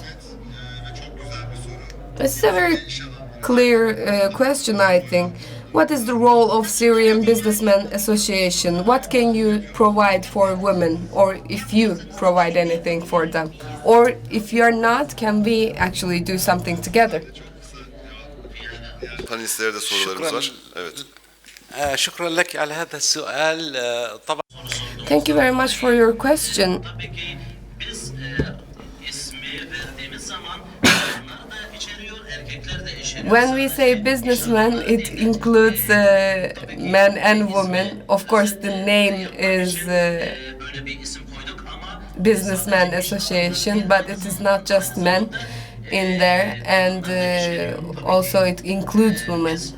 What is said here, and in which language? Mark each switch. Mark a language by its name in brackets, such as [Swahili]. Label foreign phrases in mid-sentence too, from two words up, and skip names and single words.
[English] It's a very clear question, I think. What is the role of Syrian Businessmen Association? What can you provide for women, or if you provide anything for them? Or if you're not, can we actually do something together? [Turkish] Panelistlere de sorularımız var. Evet. [Arabic] شكرا لك على هذا السؤال طبعا. [English] Thank you very much for your question. When we say businessman, it includes men and women. Of course, the name is Businessmen Association, but it is not just men in there, and also it includes women.